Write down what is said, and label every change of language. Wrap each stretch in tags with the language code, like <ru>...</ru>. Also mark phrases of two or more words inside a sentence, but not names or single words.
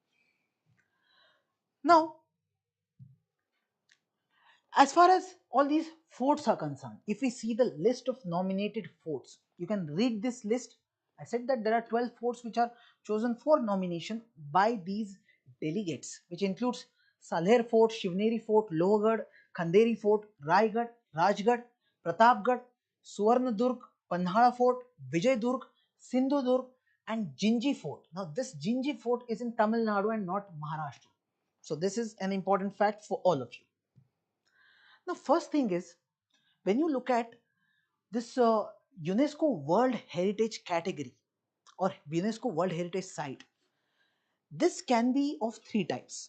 <en>Now, as far as all these forts are concerned, if we see the list of nominated forts, you can read this list. I said that there are 12 forts which are chosen for nomination by these delegates, which includes Salher Fort, Shivneri Fort, Lohgad, Khanderi Fort, Raigad, Rajgad, Pratapgad, Suvarnadurg, Panhala Fort, Vijay Sindhudurg, and Jinji Fort. Now, this Jinji Fort is in Tamil Nadu and not Maharashtra. So, this is an important fact for all of you. Now, first thing is, when you look at this UNESCO World Heritage category or UNESCO World Heritage Site, this can be of three types.</en>